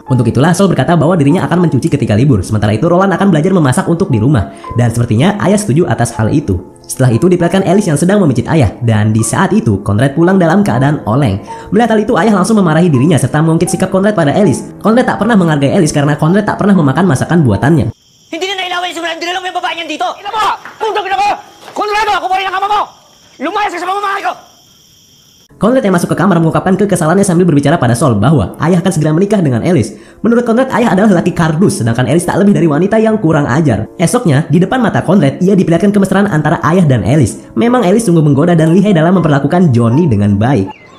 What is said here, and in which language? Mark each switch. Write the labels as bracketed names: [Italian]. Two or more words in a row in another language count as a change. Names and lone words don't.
[Indonesian] Untuk itulah Sol berkata bahwa dirinya akan mencuci ketika libur. Sementara itu Roland akan belajar memasak untuk di rumah. Dan sepertinya ayah setuju atas hal itu. Setelah itu diperlihatkan Alice yang sedang memijit ayah, dan di saat itu Conrad pulang dalam keadaan oleng. Melihat hal itu, ayah langsung memarahi dirinya serta mengungkit sikap Conrad pada Alice. Conrad tak pernah menghargai Alice karena Conrad tak pernah memakan masakan buatannya. [Filipino] Hindi na nailawan yung simulan, dinala mo yung babae niyan dito! Ina mo! Putang ina mo! Konrado, ako pa rin ang ama mo! Lumayas ka sa pamamahay ko! [Indonesian] Conrad yang masuk ke kamar mengungkapkan kekesalannya sambil berbicara pada Sol bahwa ayah akan segera menikah dengan Alice. Menurut Conrad, ayah adalah lelaki kardus, sedangkan Alice tak lebih dari wanita yang kurang ajar. Esoknya, di depan mata Conrad, ia diperlihatkan kemesraan antara ayah dan Alice. Memang Alice sungguh menggoda dan lihai dalam memperlakukan Johnny dengan baik.